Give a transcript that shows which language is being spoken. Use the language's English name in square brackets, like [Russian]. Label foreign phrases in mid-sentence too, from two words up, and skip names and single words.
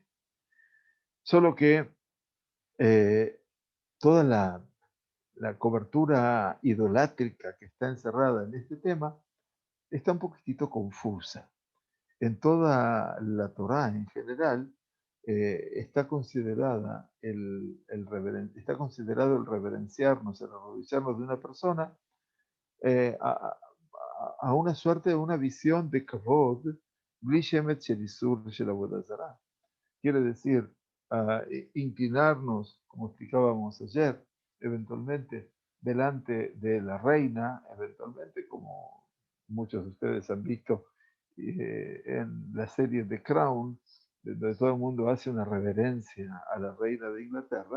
[Spanish] Solo que eh, toda la cobertura idolátrica que está encerrada en este tema está un poquitito confusa. En toda la Torá en general está está considerado el reverenciarnos, el arrodillarnos de una persona, eh, a, a una suerte de una visión de [Hebrew] כבוד בלי שמץ של איסור של עבודה זרה. [Spanish] Quiere decir, inclinarnos, como explicábamos ayer, eventualmente delante de la reina, eventualmente como muchos de ustedes han visto en la serie The Crown, donde todo el mundo hace una reverencia a la reina de Inglaterra.